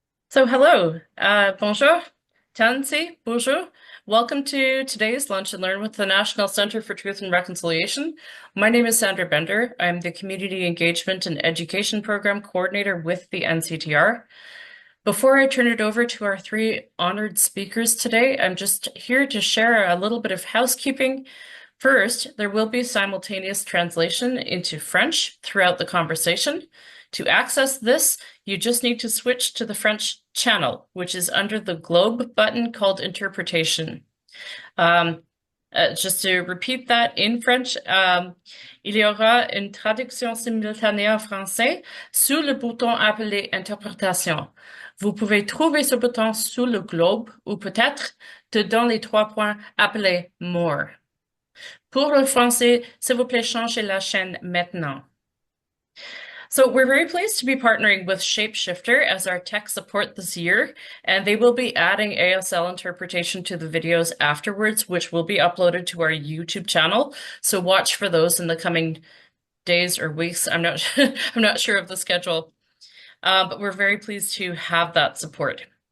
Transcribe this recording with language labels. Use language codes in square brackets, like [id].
[en] So hello, bonjour, Tansi, bonjour. Welcome to today's Lunch and Learn with the National Center for Truth and Reconciliation. My name is Sandra Bender. I'm the Community Engagement and Education Program Coordinator with the NCTR. Before I turn it over to our three honored speakers today, I'm just here to share a little bit of housekeeping. First, there will be simultaneous translation into French throughout the conversation. To access this, you just need to switch to the French channel, which is under the globe button called Interpretation. Just to repeat that in French, [fr] il y aura une traduction simultanée en français sous le bouton appelé Interprétation. Vous pouvez trouver ce bouton sous le globe ou peut-être dans les trois points appelés More. Pour le français, s'il vous plaît, changez la chaîne maintenant. [en] So we're very pleased to be partnering with Shapeshifter as our tech support this year, and they will be adding ASL interpretation to the videos afterwards, which will be uploaded to our YouTube channel. So watch for those in the coming days or weeks. I'm not sure of the schedule, but we're very pleased to have that support.